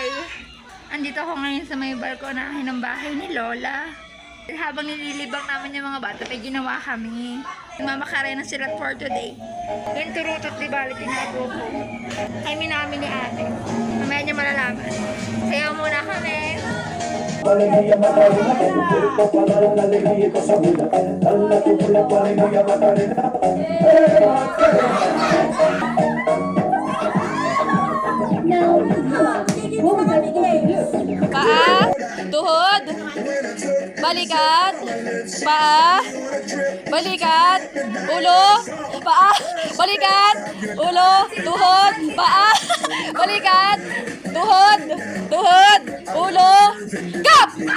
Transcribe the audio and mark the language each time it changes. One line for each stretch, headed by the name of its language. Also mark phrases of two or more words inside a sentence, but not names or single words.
Filipino: Andito ako ngayon sa may balkonahe ng bahay ni Lola. Habang nililibang namin yung mga bata, may ginawa kami. Nagmamakare na sila for today. Yung turutot, di bali, tinago ko. Kami namin ni ate. Mamaya niya malalaman. Sayaw muna kami.
Spanish: Alegría Macarena, el cuerpo para dar la alegría y cosa buena. Dale tu cuerpo alegría Macarena.
Filipino: Paa, tuhod, balikat, paa, balikat, ulo, paa, balikat, ulo, tuhod, paa, balikat, tuhod, tuhod, ulo, kap!